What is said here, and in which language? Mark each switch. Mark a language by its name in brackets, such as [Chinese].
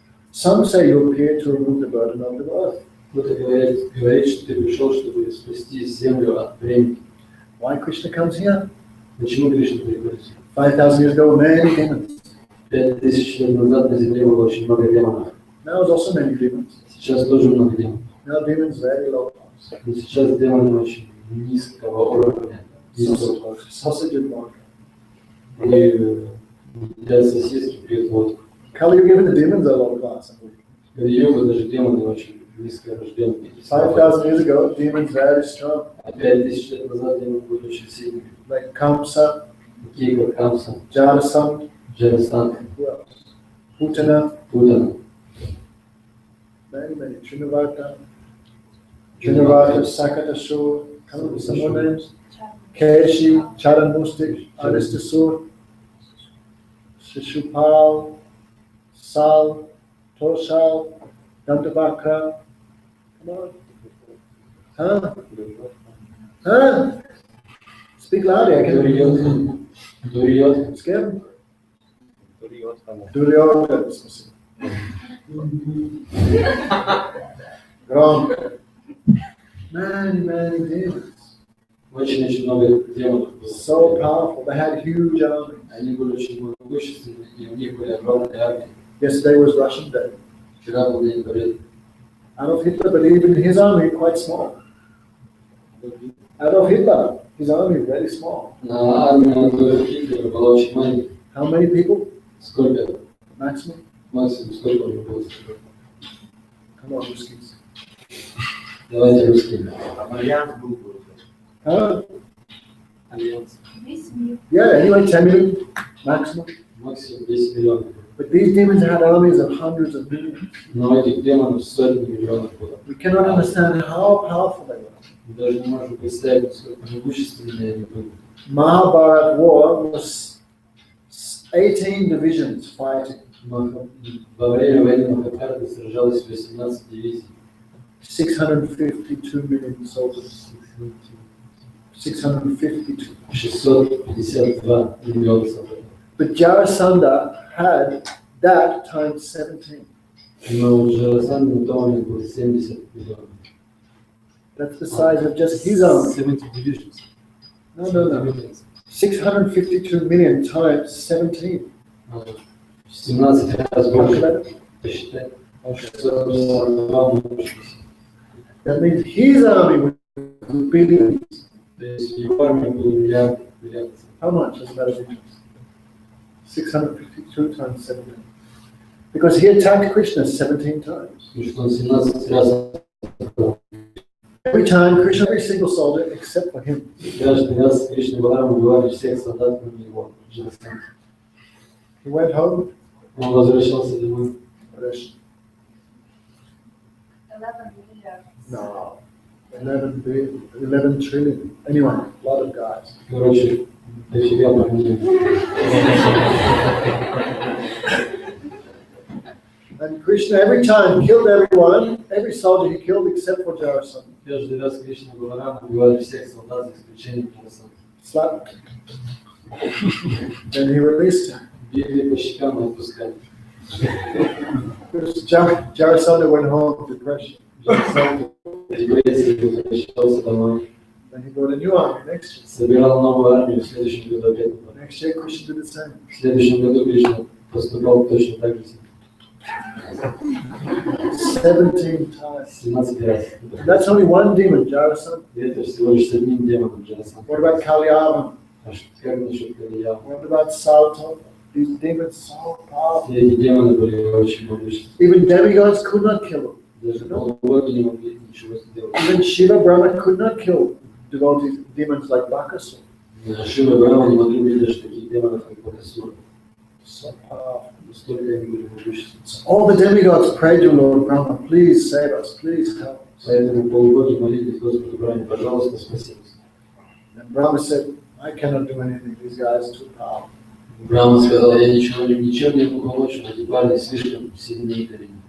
[English] Some say you appear to remove the burden of the earth. [Russian] Кто-то говорит, что ты пришел, чтобы спасти землю от времени. [English] Why Krishna comes here? [Russian] Почему Кришна приходит? [English] 5,000 years ago, many demons. [Russian] 5000 лет назад на земле было очень много демонов. [English] Now there's also many demons. [Russian] Сейчас тоже много демонов. [English] Now demons very low class. [Russian] Но сейчас демоны очень низкого уровня. [English] Sausage and vodka. [Russian] И едят сосиски, пьют водку. [English] Kali Yuga, even the demons are low class. [Russian] В Йогу даже демоны очень низкорожденные. [English] 5,000 years ago, demons very strong. [Russian] А 5000 лет назад демоны были очень сильными. [English] Like Kamsa, [Russian] Такие как Камса, [English] Jarasandha, [Russian] Джарастан, [English] who else? Putana, [Russian] Путана, [English] many, Trinavata, Sakatasur, come up with some more names. Keshi, Charanmustik, Aristasur, Shishupal, Sal, Tosal, Dantavakra. Come on. Huh? Huh? Speak loudly, I can hear you. [Russian] Дуриот, [English] Scared? [Russian] Duryodhana, спасибо. Громко. [English] Many demons. [Russian] Очень много демонов было. [English] So powerful. They had huge armies. [Russian] Они были очень могущественны, и у них были огромные армии. [English] Yesterday was Russian Day. [Russian] Вчера был День Победы. [English] Adolf Hitler, but even his army quite small. Adolf Hitler, his army very small. [Russian] Армия Адольфа Гитлера была очень маленькой. [English] How many people? [Russian] Сколько? [English] Maximum? [Russian] Максимум сколько уже было? [English] Come on, Ruskies. [Russian] Давайте русскими. Альянс был. Альянс. Весь мир. [English] Yeah, anyway, 10 million maximum. [Russian] Максимум 10 миллионов. [English] But these demons had armies of hundreds of millions. [Russian] Но этих демонов сотни миллионов было. [English] We cannot understand how powerful they were. [Russian] Мы даже не можем представить, насколько могущественные они были. [English] Mahabharat war was 18 divisions fighting. [Russian] Во время войны Махабхараты сражалось 18 дивизий. [English] 652 million soldiers. 652. [Russian] 652 миллиона солдат. [English] But Jarasandha had that times 17. [Russian] Но у Джарасанды на том момент было 70 миллионов. [English] That's the size of just his army. 70 divisions. No. 652 million times 17. [Russian] 17 раз больше. [English] Calculate it. [Russian] Посчитай. 642 больше. [English] That means his army was billions. [Russian] То есть его армия была миллиард. [English] How much is that of interest? 652 times 17. Because he attacked Krishna 17 times. [Russian] Потому что он 17 раз. [English] Every time, Krishna, every single soldier except for him. [Russian] Каждый раз Кришна Баларам убивали всех солдат, кроме него. [English] He went home. [Russian] Он возвращался домой. [English] Krishna. [Russian] 11 миллиардов. [English] No. 11 trillion. Anyway, a lot of guys. [Russian] Короче, дофига проблем. [English] And Krishna every time killed everyone, every soldier he killed except for Jarasandha. [Russian] Каждый раз Кришна Баларам убивали всех солдат, за исключением Джарасанды. [English] Slapped. Then he released him. [Russian] Били по щекам и отпускали. [English] Because Jarasandha went home with depression. [Russian] Депрессия, возвращался домой. [English] Then he got a new army next year. [Russian] Собирал новую армию, в следующем году опять. [English] Next year Krishna did the same. [Russian] В следующем году Кришна поступал точно так же. [English] 17 times. [Russian] 17 раз. [English] That's only one demon, Jarasandha. [Russian] И это всего лишь с одним демоном Джарасанды. [English] What about Kalyavan? [Russian] А как насчет Калия? [English] What about Salto? These demons so powerful. [Russian] Все эти демоны были очень могущественны. [English] Even demigods could not kill them. [Russian] Даже полубоги не могли ничего сделать. [English] Even Shiva Brahma could not kill devotees, demons like Bakasura. [Russian] Шива и Брахма не могли убить даже таких демонов, как Бакасура. [English] So powerful. [Russian] Настолько они были могущественны. [English] All the demigods prayed to Lord Brahma, please save us, please help us. [Russian] Поэтому полубоги молились Господу Брахме, пожалуйста, спаси нас. [English] And Brahma said, I cannot do anything, these guys are too powerful. [Russian] Брахма сказал, я ничем не могу помочь, но эти парни слишком сильные для меня.